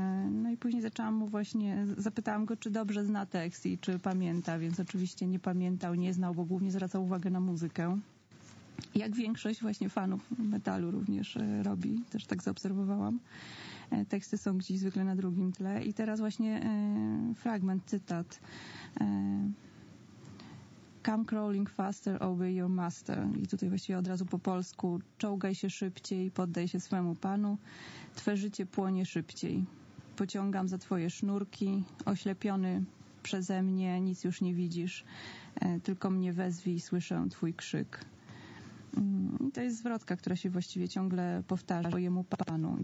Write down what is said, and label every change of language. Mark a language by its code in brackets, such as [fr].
[pl] No i później zapytałam go, czy dobrze zna tekst i czy pamięta, więc oczywiście nie pamiętał, nie znał, bo głównie zwracał uwagę na muzykę. Jak większość właśnie fanów metalu również robi, też tak zaobserwowałam. Teksty są gdzieś zwykle na drugim tle. I teraz właśnie fragment, cytat. [en] Come crawling faster, obey your master. [pl] I tutaj właściwie od razu po polsku. Czołgaj się szybciej, poddaj się swemu panu. Twe życie płonie szybciej. Pociągam za twoje sznurki. Oślepiony przeze mnie, nic już nie widzisz. Tylko mnie wezwij, słyszę twój krzyk. I to jest zwrotka, która się właściwie ciągle powtarza twojemu panu.